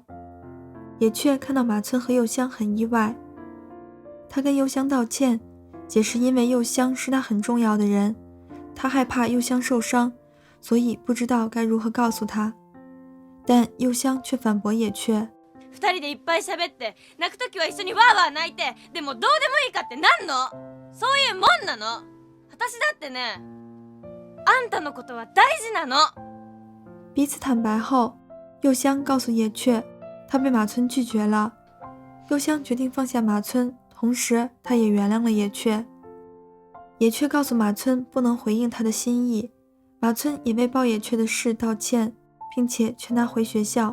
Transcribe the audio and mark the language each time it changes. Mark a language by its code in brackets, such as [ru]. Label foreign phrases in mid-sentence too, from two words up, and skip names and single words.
[zh] 野雀看到马村和柚香很意外，他跟柚香道歉，解释因为柚香是他很重要的人，他害怕柚香受伤，所以不知道该如何告诉他。但柚香却反驳野雀， [ja] 二人でいっぱい喋って泣くときは一緒にワーワー泣いて、でもどうでもいいかってなんの？そういうもんなの。私だってね、あんたのことは大事なの。 [zh] 彼此坦白后，柚香告诉野雀，他被马村拒绝了。柚香决定放下马村，同时他也原谅了野雀。野雀告诉马村不能回应他的心意，马村也为抱野雀的事道歉，并且劝他回学校。